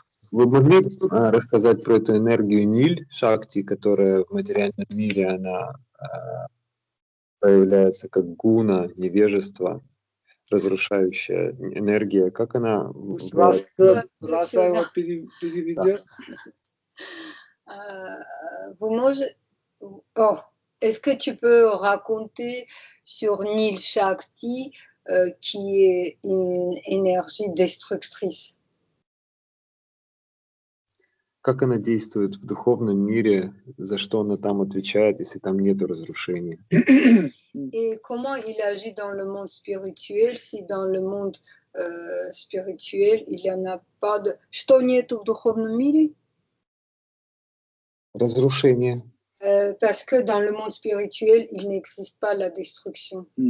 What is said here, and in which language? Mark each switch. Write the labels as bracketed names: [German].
[Russian] Вы могли рассказать про эту энергию Ниль, Шакти, которая в материальном мире, она проявляется как гуна, невежество, разрушающая энергия. Как она... Вас его переведет? [French] Vous [Russian] можете... [French] Est-ce que tu peux raconter sur Nil Shakti qui est une énergie destructrice? [Russian] Как она действует в духовном мире, за что она там отвечает, если там нет разрушения? [French] Et comment il agit dans le monde spirituel, si dans le monde spirituel il n'y en a pas de... [Russian] Что нету в духовном мире? Разрушение. [French] Parce que dans le monde spirituel, il n'existe pas la destruction.